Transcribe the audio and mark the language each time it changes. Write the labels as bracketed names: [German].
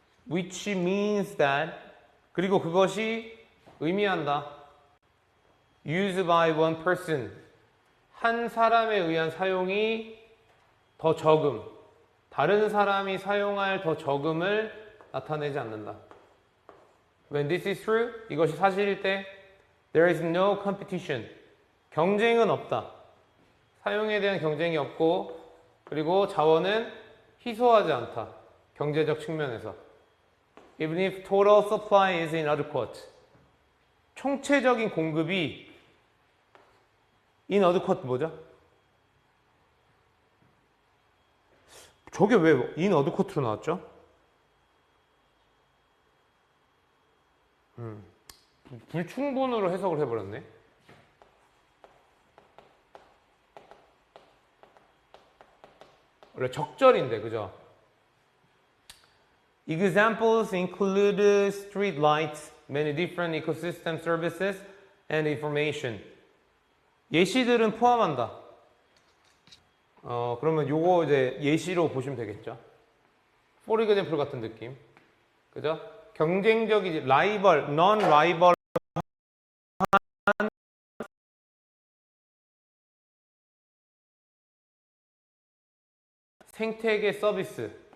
[English] Which means that, [Korean] 그리고 그것이 의미한다. [English] Used by one person, [Korean] 한 사람에 의한 사용이 더 적음, 다른 사람이 사용할 더 적음을 나타내지 않는다. [English] When this is true, [Korean] 이것이 사실일 때 [English] there is no competition, [Korean] 경쟁은 없다. 사용에 대한 경쟁이 없고, 그리고 자원은 희소하지 않다. 경제적 측면에서. [English] Even if total supply is inadequate, [Korean] 총체적인 공급이 [English] inadequate [Korean] 뭐죠? 저게 왜 inadequate로 나왔죠? 불충분으로 해석을 해버렸네. 원래 적절인데, 그죠? [English] Examples include street lights, many different ecosystem services, and information. [Korean] 예시들은 포함한다. 그러면 요거 이제 예시로 보시면 되겠죠. [English] For example [Korean] 같은 느낌. 그죠? 경쟁적이지, 라이벌, non-라이벌 생태계 서비스.